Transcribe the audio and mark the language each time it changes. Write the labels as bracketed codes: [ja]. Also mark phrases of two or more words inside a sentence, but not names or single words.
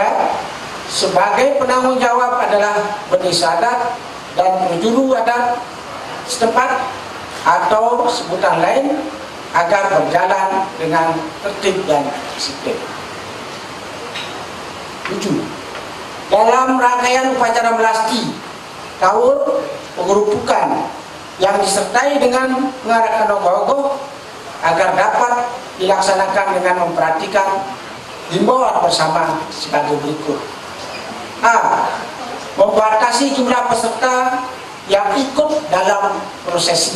[id] Sebagai penanggung jawab adalah pendesa adat dan penjuru adat setempat atau sebutan lain agar berjalan dengan tertib dan disiplin. 7. Dalam rangkaian upacara melasti Tawur pengerupukan yang disertai dengan pengarakan ogoh-ogoh agar dapat dilaksanakan dengan memperhatikan himbauan bersama sebagai berikut. A. Membatasi jumlah peserta yang ikut dalam prosesi.